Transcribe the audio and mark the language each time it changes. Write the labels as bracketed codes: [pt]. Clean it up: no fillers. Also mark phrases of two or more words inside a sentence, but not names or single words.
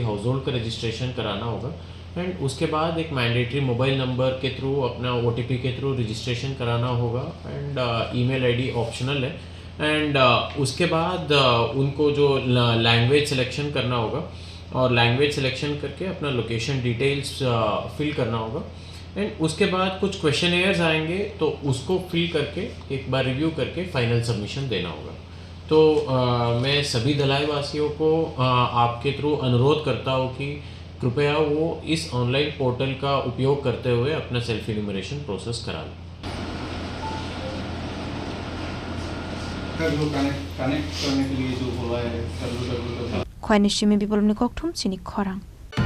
[en] house hold [hi] का रजिस्ट्रेशन कराना होगा एंड उसके बाद एक [en] mandatory mobile number [hi] के थ्रू अपना OTP के थ्रू रजिस्ट्रेशन कराना होगा एंड [en] email ID optional [hi] है एंड उसके बाद उनको जो [en] language selection [hi] करना होगा और [en] language selection [hi] करके अपना [en] location details [hi] फिल करना होगा एंड उसके बाद कुछ क्वेश्चनेयर्स आएंगे तो उसको फिल करके एक बार रिव्यू करके [en] final submission [hi] देना होगा। तो मैं सभी धलाई वासियों को आपके थ्रू अनुरोध करता हूँ कि कृपया वो इस [en] online portal [hi] का उपयोग करते हुए अपना [en] self enumeration process [hi] करा लें। [trp] Khoai ni shimi bibolom ni kokthum chini khorang